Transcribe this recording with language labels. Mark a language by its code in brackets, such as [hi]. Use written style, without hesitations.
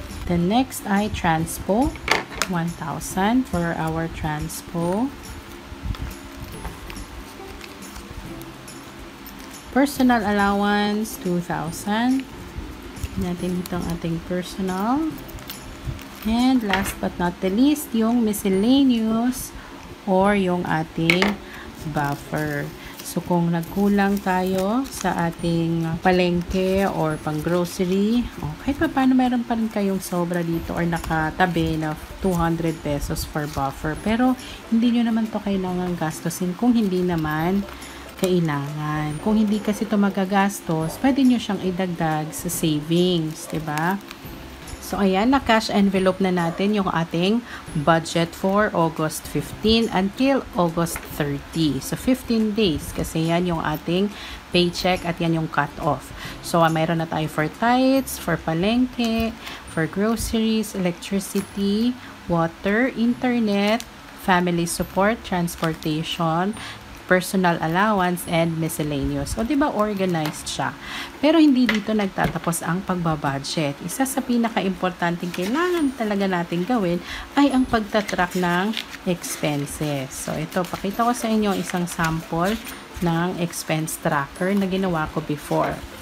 [en] The next ay transpo. 1,000 for our transpo. Personal allowance, 2,000. [tl] Natin ito ang ating personal. [en] And last but not the least, yung miscellaneous or yung ating buffer. [tl] So, kung nagkulang tayo sa ating palengke or pang grocery, kahit pa paano meron pa rin kayong sobra dito or nakatabi na 200 pesos for buffer. Pero, hindi nyo naman to kailangan gastusin kung hindi naman kailangan. Kung hindi kasi ito magagastos, pwede nyo siyang idagdag sa savings, diba? So, ayan, na-cash envelope na natin yung ating budget for August 15 until August 30. So, 15 days kasi yan yung ating paycheck at yan yung cut-off. [en] So, [tl] mayroon na tayo [en] for tithes, for palengke, for groceries, electricity, water, internet, family support, transportation, personal allowance, and miscellaneous. [tl] O, diba, organized siya. Pero hindi dito nagtatapos ang pagbabudget. Isa sa pinaka-importanting kailangan talaga natin gawin ay ang pagtatrack ng expenses. So, ito, pakita ko sa inyo isang sample ng expense tracker na ginawa ko before.